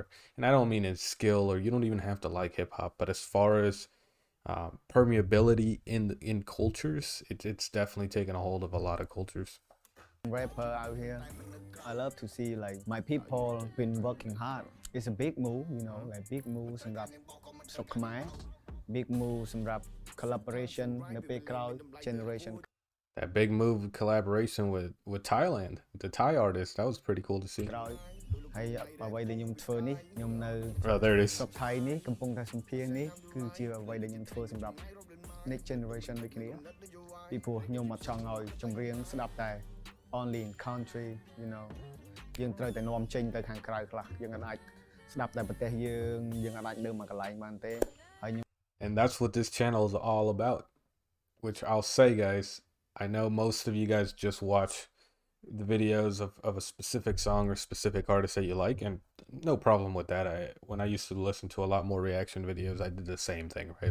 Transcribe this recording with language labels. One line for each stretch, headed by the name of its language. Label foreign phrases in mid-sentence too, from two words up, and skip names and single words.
English: And I don't mean in skill, or you don't even have to like hip hop, but as far as permeability in cultures, it's definitely taken a hold of a lot of cultures. Rapper out here, I love to see like my people been working hard. It's a big move, you know, like big move
Khmer: សម្រាប់ស្រុកខ្មែរ
English: big move
Khmer: សម្រាប់ collaboration នៅពេលក្រោយ
English: generation. That big move collaboration with Thailand, the Thai artist, that was pretty cool to see.
Khmer: ក្រោយហើយអ្វីដែលខ្ញុំធ្វើនេះខ្ញុំនៅ
English: Oh, there it is.
Khmer: ស្រុកថៃនេះកំពុងតែសម្ភាសន៍នេះគឺជាអ្វីដែលខ្ញុំធ្វើសម្រាប់
English: next generation
Khmer: ដូចគ្នាពីព្រោះខ្ញុំអត់ចង់ឲ្យចម្រៀងស្ដាប់តែ
English: only in country, you know
Khmer: យើងត្រូវតែនាំចេញទៅខាងក្រៅខ្លះយើងអាចស្ដាប់តែប្រទេសយើងអាចនៅមួយកន្លែងបានទេហើយ
English: And that's what this channel is all about, which I'll say, guys, I know most of you guys just watch the videos of a specific song or specific artist that you like, and no problem with that. When I used to listen to a lot more reaction videos, I did the same thing, right?